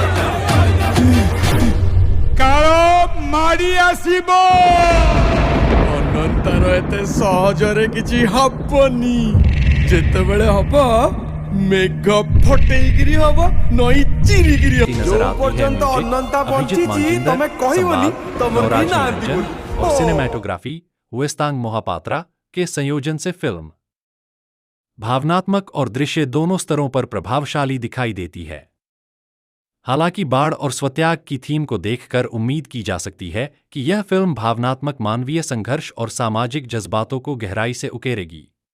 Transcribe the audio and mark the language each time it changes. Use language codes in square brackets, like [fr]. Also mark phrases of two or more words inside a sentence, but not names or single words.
[or] କାଳ ମାଡି ଆସିବ। ଅନନ୍ତର ଏତେ ସହଜରେ କିଛି ହବନି। ଯେତେବେଳେ ହବ ମେଘ ଫଟେଇକିରି ହବ, ନଈ ଚିରିକିରି ହବ। ଯୋଉ ପର୍ଯ୍ୟନ୍ତ ଅନନ୍ତା ବଞ୍ଚିଛି ତମେ କହିବନି ତମର ବି ନାହାନ୍ତି ବୋଲି। [hi] और सिनेमैटोग्राफी वेस्तांग मोहापात्रा के संयोजन से फिल्म भावनात्मक और दृश्य दोनों स्तरों पर प्रभावशाली दिखाई देती है। हालांकि बाढ़ और स्वत्याग की थीम को देखकर उम्मीद की जा सकती है कि यह फिल्म भावनात्मक मानवीय संघर्ष और सामाजिक जज्बातों को गहराई से उकेरेगी।